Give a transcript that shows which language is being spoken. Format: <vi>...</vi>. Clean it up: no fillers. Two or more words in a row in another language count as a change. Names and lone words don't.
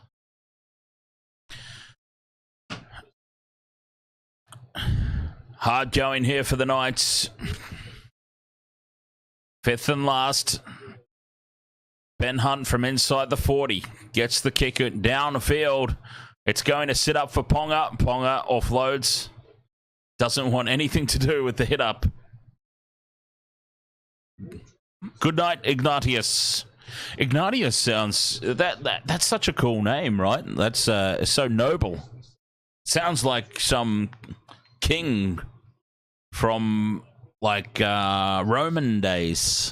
<en>Hard going here for the Knights. Fifth and last. Ben Hunt from inside the 40 gets the kick down the field. It's going to sit up for Ponga. Ponga offloads. Doesn't want anything to do with the hit up. Good night, Ignatius. Ignatius sounds that's such a cool name, right? That's so noble. Sounds like some king from like Roman days.</en>